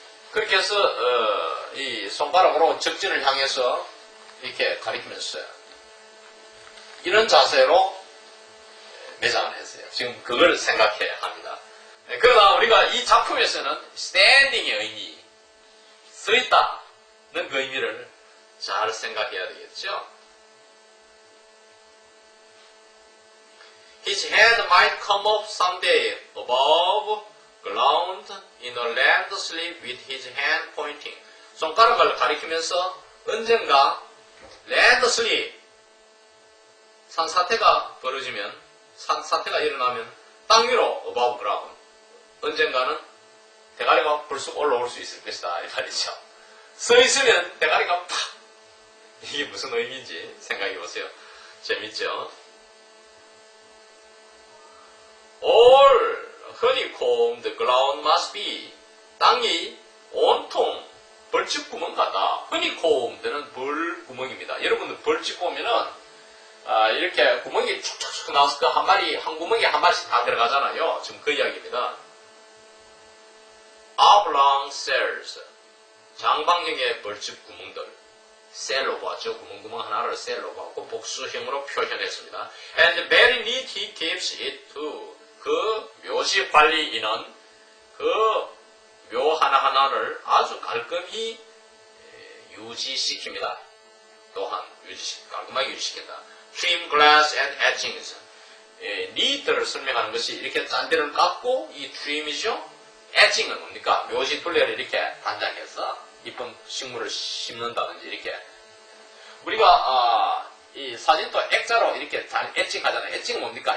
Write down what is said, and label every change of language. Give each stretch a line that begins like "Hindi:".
Korean: 그렇게 해서 이 손가락으로 적진을 향해서 이렇게 가리키면서 이런 자세로 매장을 했어요. 지금 그걸 생각해야 합니다. 그러나 우리가 이 작품에서는 standing의 의미, 서 있다는 그 의미를 잘 생각해야 되겠죠.
English: His head might come up someday above ground in a landslip with his hand pointing.
Korean: 손가락을 가리키면서 언젠가 landslip, 산사태가 벌어지면, 산사태가 일어나면 땅 위로
English: above ground,
Korean: 언젠가는 대가리가 불쑥 올라올 수 있을 것이다 이 말이죠. 서 있으면 대가리가 팍! 이게 무슨 의미인지 생각해 보세요. 재밌죠?
English: All honeycombed ground must be.
Korean: 땅이 온통 벌집구멍 같다. honeycombed는 벌구멍입니다. 여러분들 벌집 보면은 이렇게 구멍이 촉촉촉 나와서 그 한 마리, 한 구멍에 한 마리씩 다 들어가잖아요. 지금 그 이야기입니다.
English: oblong cells,
Korean: 장방형의 벌집 구멍들. 셀로 봤죠. 구멍 하나를 셀로 봤고 복수형으로 표현했습니다.
English: And very neat he keeps it too.
Korean: 그 묘지 관리인은 그 묘 하나하나를 아주 깔끔히 유지시킵니다. 또한 깔끔하게 유지시킨다.
English: Trim glass and etchings.
Korean: neat를 설명하는 것이 이렇게 짠데를 깎고 이 trim이죠. etching은 뭡니까? 묘지 둘레를 이렇게 단장해서 이쁜 식물을 심는다든지 이렇게. 우리가 이 사진도 액자로 이렇게 잘 etching하잖아요. etching은 뭡니까?